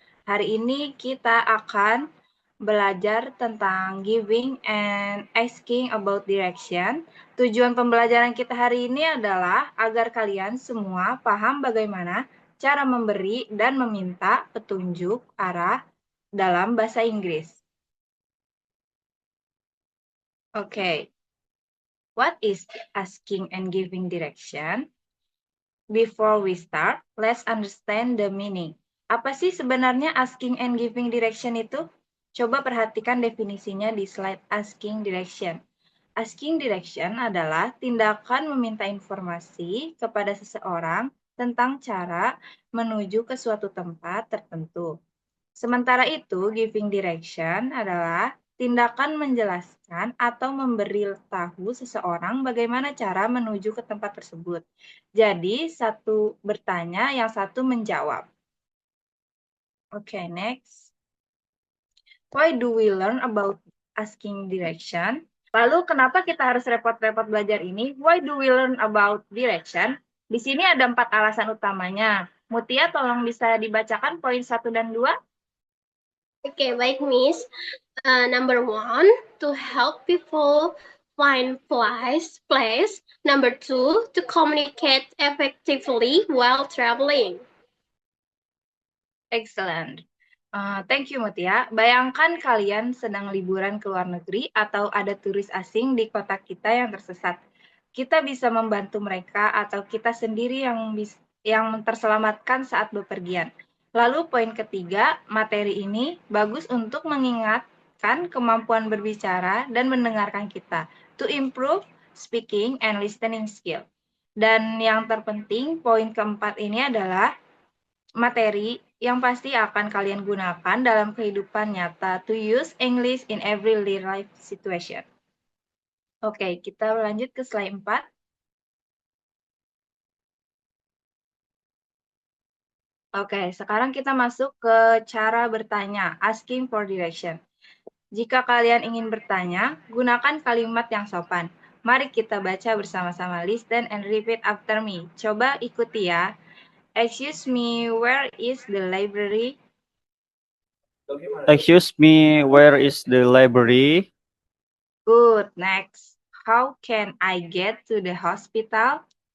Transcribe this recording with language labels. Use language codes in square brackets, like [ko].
[id] Hari ini kita akan belajar tentang [en] giving and asking about direction. [id] Tujuan pembelajaran kita hari ini adalah agar kalian semua paham bagaimana cara memberi dan meminta petunjuk arah dalam bahasa Inggris. [en] Okay, what is asking and giving direction? Before we start, let's understand the meaning. [id] Apa sih sebenarnya asking and giving direction itu? Coba perhatikan definisinya di slide asking direction. Asking direction adalah tindakan meminta informasi kepada seseorang tentang cara menuju ke suatu tempat tertentu. Sementara itu, giving direction adalah tindakan menjelaskan atau memberi tahu seseorang bagaimana cara menuju ke tempat tersebut. Jadi, satu bertanya, yang satu menjawab. [en] Oke, next. Why do we learn about asking direction? [id] Lalu, kenapa kita harus repot-repot belajar ini? [en] Why do we learn about direction? [id] Di sini ada 4 alasan utamanya. Mutia, tolong bisa dibacakan poin 1 dan 2. Okay, baik, Miss. [en] Number 1, to help people find place. Number 2, to communicate effectively while traveling. Excellent. Thank you, Mutia. [id] Bayangkan kalian sedang liburan ke luar negeri atau ada turis asing di kota kita yang tersesat. Kita bisa membantu mereka atau kita sendiri yang terselamatkan saat bepergian. Lalu poin ketiga, materi ini bagus untuk mengingatkan kemampuan berbicara dan mendengarkan kita. [en] To improve speaking and listening skill. [id] Dan yang terpenting, poin keempat ini adalah materi yang pasti akan kalian gunakan dalam kehidupan nyata [en] to use English in everyday life situation. [id] Oke, kita lanjut ke slide 4. Oke, sekarang kita masuk ke cara bertanya, asking for direction. Jika kalian ingin bertanya, gunakan kalimat yang sopan. Mari kita baca bersama-sama. [en] Listen and repeat after me. [id] Coba ikuti ya. [en] Excuse me, where is the library? Excuse me, where is the library? Good. Next. How can I get to the hospital?